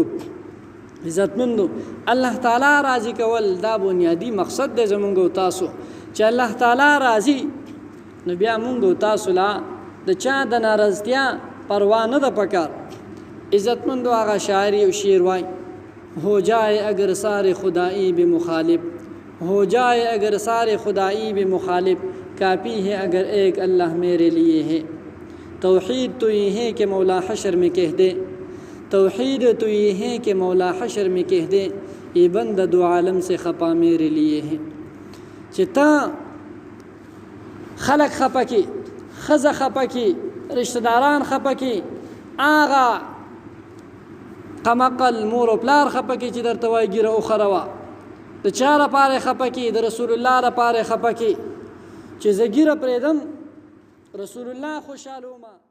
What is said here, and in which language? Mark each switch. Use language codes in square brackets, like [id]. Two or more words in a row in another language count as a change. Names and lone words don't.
[ps] عزتمندو الله تعالی راضي کول دا بنیادی مقصد دی زمونږ او تاسو چې الله تعالی راضي نو بیا مونږ او تاسو لا د چا د ناراضتیا پروا نه ده پکار. عزتمندو هغه شاعر او شعر وای [ur] ہو جائے اگر سارے خدائی بھی مخالف ہو جائے اگر سارے خدائی بھی مخالف کافی ہے اگر ایک اللہ میرے لیے ہے. توحید تو یہ ہے کہ مولا حشر میں کہہ دے توحید تو یہ ہے کہ مولا حشر میں کہہ دے یہ بندہ دو عالم سے خپا میرے لیے ہے. [ps] چې تا خلق خپا کی خزه خپا کی رشتہ داران خپا کی آغا قمقل مور و پلار خپا کی چې درته وایي ګیره وخروه د چا لپاره خپه کی د رسول الله لپاره خپه کی چې زه ګیره پرېږدم رسول الله خوشحاله ومه